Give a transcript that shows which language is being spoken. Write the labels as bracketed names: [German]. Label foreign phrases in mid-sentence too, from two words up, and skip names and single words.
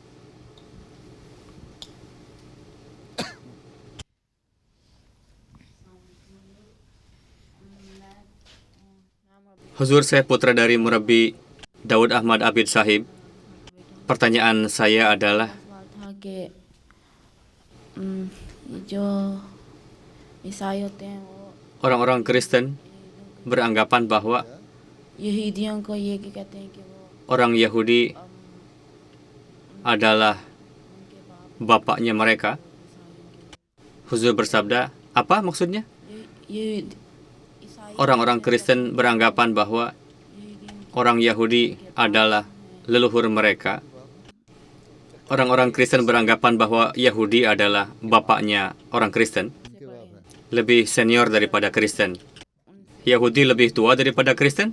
[Indonesian] Huzur, saya putra dari Murabbi Daud Ahmad Abid Sahib. Pertanyaan saya adalah, [Urdu] سوال تھا کہ یہ جو عیسائی ہوتے ہیں وہ [Indonesian] orang-orang Kristen beranggapan bahwa [Urdu] یہودیوں کو یہ کہ کہتے ہیں کہ وہ [Indonesian] orang Yahudi adalah bapaknya mereka. Huzur bersabda, apa maksudnya? [Urdu] یہ عیسائی [Indonesian] Orang-orang Kristen beranggapan bahwa orang Yahudi adalah leluhur mereka. orang-orang Kristen beranggapan bahwa Yahudi adalah bapaknya orang Kristen, lebih senior daripada Kristen. Yahudi lebih tua daripada Kristen?